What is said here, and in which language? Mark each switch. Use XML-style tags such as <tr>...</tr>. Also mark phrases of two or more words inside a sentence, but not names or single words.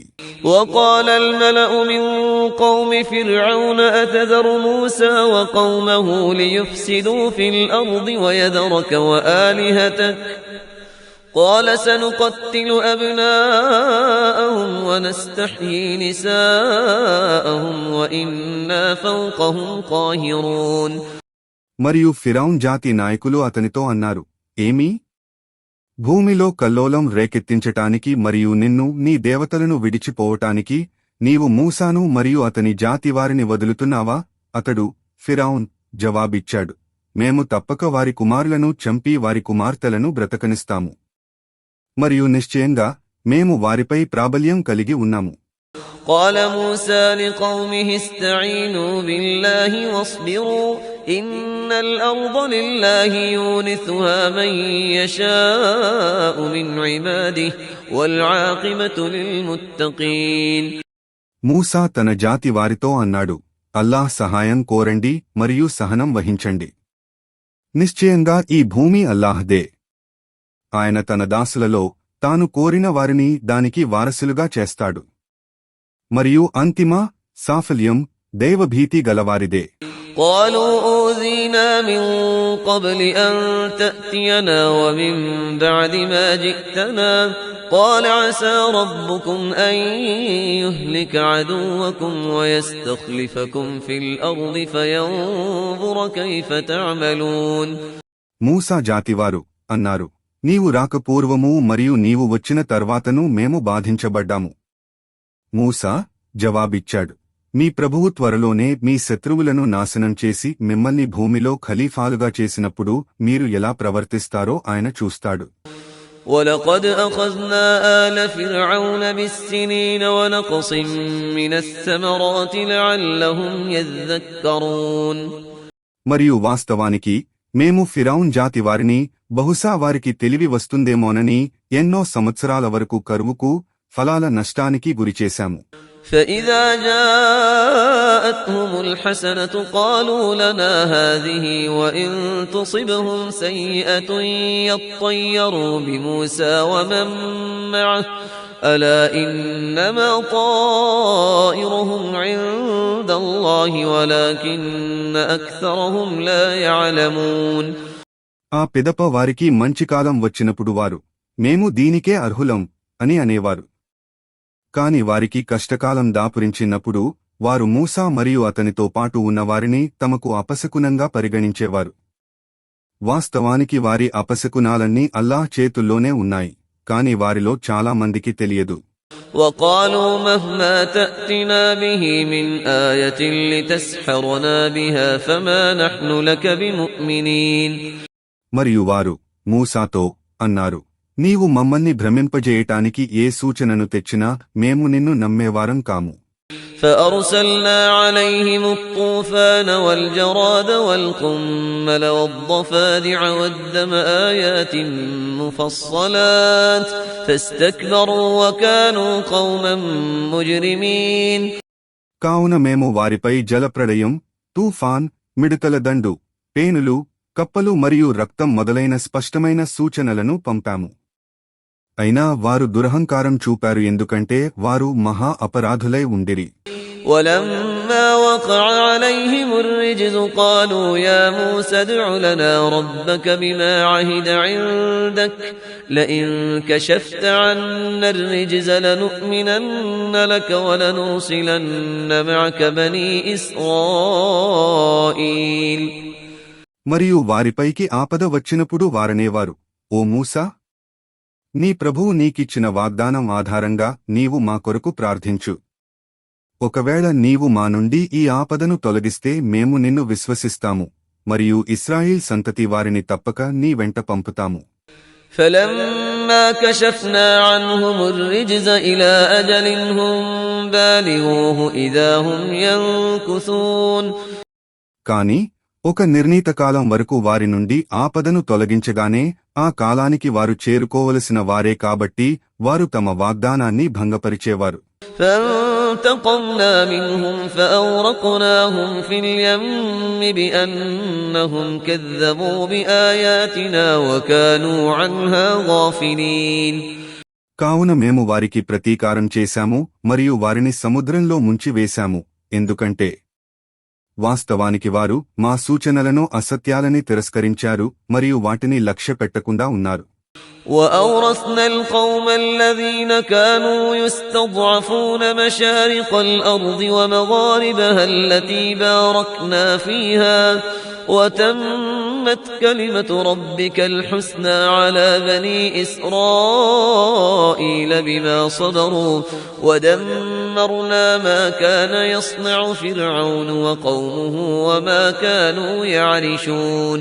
<ar>وقال الملأ من قوم فرعون أتذر موسى وقومه ليفسدوا في الأرض ويذرك وآلهتك قال سنقتل أبناءهم ونستحيي نساءهم وإنا فوقهم قاهرون.</ar> <te>మరియు ఫిరౌన్ జాతి నాయకులు అతనితో అన్నారు, ఏమీ భూమిలో కల్లోలం రేకెత్తించటానికి మరియు నిన్ను నీ దేవతలను విడిచిపోవటానికి నీవు మూసాను మరియు అతని జాతివారిని వదులుతున్నావా? అతడు ఫిరౌన్ జవాబిచ్చాడు, మేము తప్పక వారి కుమారులను చంపి వారి కుమార్తెలను బ్రతకనిస్తాము మరియు నిశ్చయంగా మేము వారిపై ప్రాబల్యం కలిగి ఉన్నాము.</te> <ar>قال موسى لقومه استعينوا بالله واصبروا إن الأرض لله يورثها من يشاء من عباده والعاقبة للمتقين.</ar> <te>మూసా తన జాతి వారితో అన్నాడు, అల్లాహ్ సహాయం కోరండి మరియు సహనం వహించండి. నిశ్చయంగా ఈ భూమి అల్లాహ్దే. ఆయన తన దాసులలో తాను కోరిన వారిని దానికి వారసులుగా చేస్తాడు మరియు అంతిమ సాఫల్యం దైవభీతి గలవారిదే.</te> <ar>قالوا أوذينا من قبل أن تأتينا ومن بعد ما جئتنا قال عسى ربكم أن يهلك عدوكم ويستخلفكم في الأرض فينظر كيف تعملون.</ar> <te>మూసా జాతివారు అన్నారు, నీవు రాకపూర్వము మరియు నీవు వచ్చిన తర్వాతను మేము బాధించబడ్డాము. మూసా జవాబిచ్చాడు, మీ ప్రభువు త్వరలోనే మీ శత్రువులను నాశనం చేసి మిమ్మల్ని భూమిలో ఖలీఫాలుగా చేసినప్పుడు మీరు ఎలా ప్రవర్తిస్తారో ఆయన చూస్తాడు.</te> <ar>وَلَقَدْ أَخَذْنَا آلَ فِرْعَوْنَ بِالسِّنِينَ وَنَقْصٍ مِّنَ الثَّمَرَاتِ لَعَلَّهُمْ يَذَّكَّرُونَ.</ar> <te>మరియు వాస్తవానికి మేము ఫిరౌన్ జాతి వారిని బహుశా వారికి తెలివి వస్తుందేమోనని ఎన్నో సంవత్సరాల వరకు కరువుకు, ఫలాల నష్టానికి గురిచేశాము.</te> <ar>فَإِذَا جَاءَتْهُمُ الْحَسَنَةُ قَالُوا لَنَا هَٰذِهِ وَإِن تُصِبْهُمْ سَيِّئَةٌ يَطَّيَّرُوا بِمُوسَىٰ وَمَن مَّعَهُ أَلَا إِنَّمَا طَائِرُهُمْ عِندَ اللَّهِ وَلَٰكِنَّ أَكْثَرَهُمْ لَا يَعْلَمُونَ.</ar> <te>ఆ పిదప వారికి మంచి కాలం వచ్చినప్పుడు వారు, మేము దీనికే అర్హులం అని అనేవారు. కాని వారికి కష్టకాలం దాపురించినప్పుడు వారు మూసా మరియు అతనితో పాటు ఉన్నవారిని తమకు అపశకునంగా పరిగణించేవారు. వాస్తవానికి వారి అపశకునాలన్నీ అల్లాహ్ చేతుల్లోనే ఉన్నాయి, కాని వారిలో చాలా మందికి తెలియదు.</te> <ar>وَقَالُوا مَهْمَا تَأْتِنَا بِهِ مِنْ آيَةٍ لِتَسْحَرَنَا بِهَا فَمَا نَحْنُ لَكَ بِمُؤْمِنِينَ.</ar> <te>మరియు వారు మూసాతో అన్నారు, నీవు మమ్మల్ని భ్రమింపజేయటానికి ఏ సూచనను తెచ్చినా మేము నిన్ను నమ్మేవారం కాము.</te> <ar>فَأَرْسَلْنَا عَلَيْهِمُ الطُّوفَانَ وَالْجَرَادَ وَالْقُمَّلَ وَالضَّفَادِعَ وَالدَّمَ آيَاتٍ مُفَصَّلَاتٍ فَاسْتَكْبَرُوا وَكَانُوا قَوْمًا مُجْرِمِينَ.</ar> <te>కావున మేము వారిపై జలప్రళయం, తూఫాన్, మిడతల దండు, పేనులు, కప్పలు మరియు రక్తం మొదలైన స్పష్టమైన సూచనలను పంపాము. అయినా వారు దురహంకారం చూపారు, ఎందుకంటే వారు మహా అపరాధులై ఉండిరి.</te> <ar>وَلَمَّا وَقَعَ عَلَيْهِمُ الرِّجْزُ قَالُوا يَا مُوسَى ادْعُ لَنَا رَبَّكَ بِمَا عَهِدَ عِندَكَ لَئِن كَشَفْتَ عَنَّا الرِّجْزَ لَنُؤْمِنَنَّ لَكَ وَلَنُرْسِلَنَّ مَعَكَ بَنِي إِسْرَائِيلَ.</ar> <te>మరియు వారిపైకి ఆపద వచ్చినప్పుడు వారనేవారు, ఓ మూసా, నీ ప్రభువు నీకిచ్చిన వాగ్దానం ఆధారంగా నీవు మా కొరకు ప్రార్థించు. ఒకవేళ నీవు మా నుండి ఈ ఆపదను తొలగిస్తే మేము నిన్ను విశ్వసిస్తాము మరియు ఇశ్రాయేల్ సంతతి వారిని తప్పక నీ వెంట పంపుతాము.</te> <ar>فَلَمَّا كَشَفْنَا عَنْهُمُ الرِّجْزَ إِلَىٰ أَجَلٍ هُم بَالِغُوهُ إِذَا هُمْ يَنكُثُونَ.</ar> <te>కాని ఒక నిర్ణీత కాలం వరకు వారి నుండి ఆపదను తొలగించగానే ఆ కాలానికి వారు చేరుకోవలసిన వారే కాబట్టి వారు తమ వాగ్దానాన్ని భంగపరిచేవారు.</te> <ar>فَانْتَقَمْنَا مِنْهُمْ فَأَغْرَقْنَاهُمْ فِي الْيَمِّ بِأَنَّهُمْ كَذَّبُوا بِآيَاتِنَا وَكَانُوا عَنْهَا غَافِلِينَ.</ar> <te>కావున మేము వారికి ప్రతీకారం చేశాము మరియు వారిని సముద్రంలో ముంచివేశాము, ఎందుకంటే వాస్తవానికి వారు మా సూచనలను అసత్యాలని తిరస్కరించారు మరియు వాటిని లక్ష్యపెట్టకుండా ఉన్నారు.</te> <ar>وَأَوْرَثْنَا الْقَوْمَ الَّذِينَ كَانُوا يُسْتَضْعَفُونَ مَشَارِقَ الْأَرْضِ وَمَغَارِبَهَا الَّتِي بَارَكْنَا فِيهَا وَتَمَّتْ كَلِمَةُ رَبِّكَ الْحُسْنَى عَلَى بَنِي إِسْرَائِيلَ بِمَا صَبَرُوا وَدَمَّرْنَا مَا كَانَ يَصْنَعُ فِرْعَوْنُ وَقَوْمُهُ وَمَا كَانُوا يَعْرِشُونَ.</ar>